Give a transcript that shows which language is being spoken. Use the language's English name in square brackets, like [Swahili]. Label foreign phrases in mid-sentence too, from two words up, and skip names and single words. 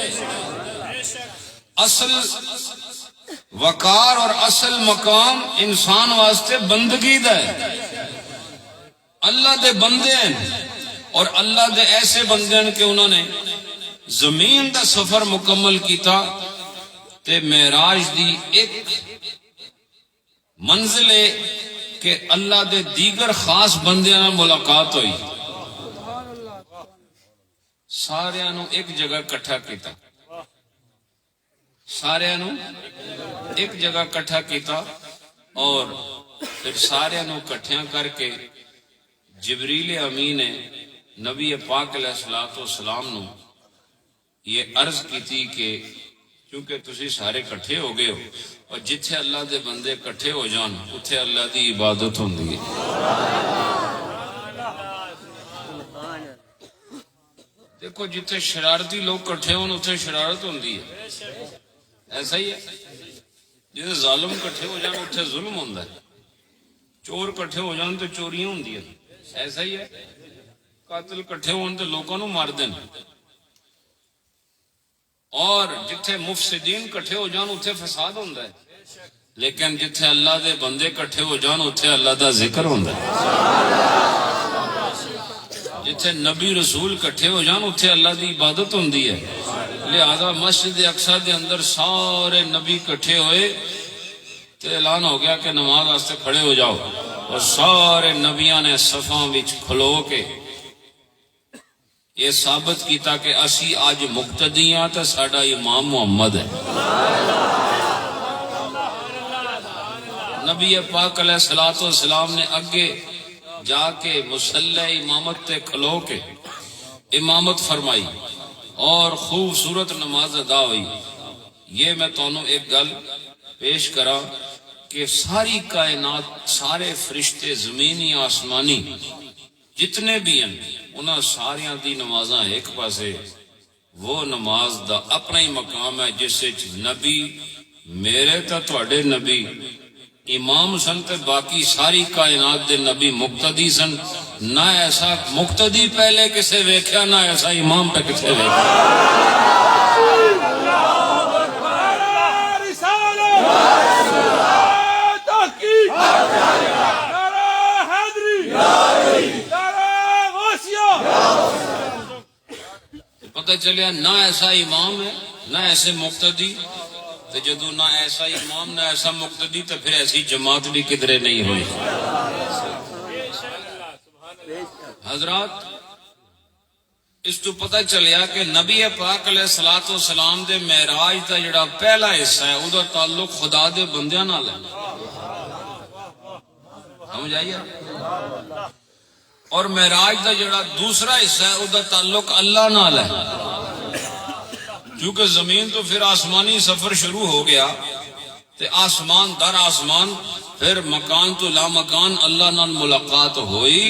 [Punjabi] اصل وقار اور اصل مقام انسان واسطے بندگی دا ہے، اللہ دے بندے ہیں، اور اللہ دے ایسے بندے ہیں کہ انہوں نے زمین دا سفر مکمل کیتا، تے معراج دی ایک منزل ہے کہ اللہ دے دیگر خاص بندیاں ملاقات ہوئی، سارے نو ایک جگہ کٹھا کیتا، سارے نو ایک جگہ کٹھا کیتا، اور پھر سارے نو کٹھیاں کر کے جبریل امین نے نبی پاک [Arabic] علیہ الصلوۃ والسلام [Punjabi] نو یہ عرض کی تھی کہ کیونکہ تسی سارے کٹھے ہو گئے ہو، اور جتھے اللہ دے بندے کٹھے ہو جان اتھے اللہ دی عبادت ہوندی ہے۔ دیکھو جتھے شرارتی لوگ کٹھے ہون اتھے شرارت ہوندی ہے، ایسا ہی ہے، جتھے ظالم کٹھے ہو جان اتھے ظلم ہوندا ہے، چور کٹھے ہو جان تو چوریاں ہوندی ہے، ایسا ہی ہے، قاتل کٹھے ہون تو لوگوں نو مار دین، اور جتھے مفسدین کٹھے ہو جان اتھے فساد ہوندا ہے، لیکن جتھے اللہ دے بندے کٹھے ہو جان اتھے اللہ دا ذکر ہوندا ہے، جتھے نبی رسول کٹھے ہو جان اتھے اللہ دی عبادت ہوندی ہے، لہذا مسجد اقصی دے اندر سارے نبی کٹھے ہوئے تے اعلان ہو گیا کہ نماز واسطے کھڑے ہو جاؤ، اور سارے نبیاں نے صفاں وچ کھلو کے یہ ثابت کیتا کہ اسی آج مقتدی ہاں تے ساڈا امام محمد ہے. نبی پاک [Arabic] علیہ الصلوۃ والسلام [Punjabi] نے اگے جا کے مصلی امامت تے کھلو کے امامت فرمائی اور خوبصورت نماز ادا ہوئی. یہ میں تانوں ایک گل پیش کرا کہ ساری کائنات، سارے فرشتے زمینی آسمانی جتنے بھی ہیں، انہاں ساریاں دی نمازاں ایک پاسے. وہ نماز دا اپنا ہی مقام ہے جس وچ نبی میرے تا تواڈے نبی امام سن تے باقی ساری کائنات دے نبی مقتدی سن. نہ ایسا مقتدی پہلے کسے ویکھیا، نہ ایسا امام پہ کسے ویکھیا. پتہ چلیا نہ ایسا امام ہے نہ ایسے مقتدی. تو جدو نہ ایسا امام نہ ایسا مقتدی تو پھر ایسی جماعت بھی کدھرے نہیں ہوئی. حضرات اس تو پتہ چلیا کہ نبی پاک [Arabic] علیہ الصلوۃ والسلام [Punjabi] دے معراج دا جڑا پہلا حصہ ہے وہ تعلق خدا دے بندیاں نال ہے. سمجھ آئی ہے؟ اور معراج دا جڑا دوسرا حصہ ہے وہ تعلق اللہ نال ہے. کیونکہ زمین تو پھر آسمانی سفر شروع ہو گیا تے آسمان در آسمان پھر مکان تو لا مکان اللہ نال ملاقات ہوئی.